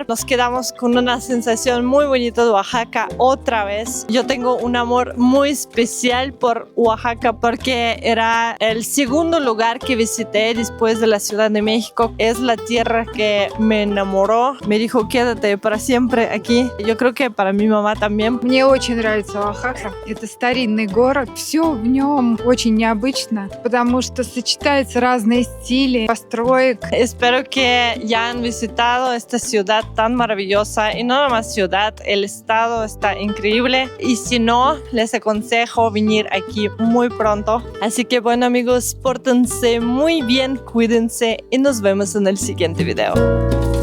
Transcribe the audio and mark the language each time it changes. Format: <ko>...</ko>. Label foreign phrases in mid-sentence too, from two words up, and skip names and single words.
<es>Nos quedamos con una sensación muy bonita de Oaxaca otra vez. Yo tengo un amor muy especial por Oaxaca porque era el segundo lugar que visité después de la Ciudad de México. Es la tierra que me enamoró. Me dijo, quédate para siempre aquí. Yo creo que para mi mamá también.</es> <ru>Мне очень нравится Оахака. Это старинный город. Все в нем очень необычно, потому что сочетаются разные стили построек.</ru> <es>Espero que ya han visitado esta ciudad tan maravillosa y no nada más ciudad, el estado está increíble y si no, les aconsejo venir aquí muy pronto. Así que bueno amigos, pórtense muy bien, cuídense y nos vemos en el siguiente video.</es>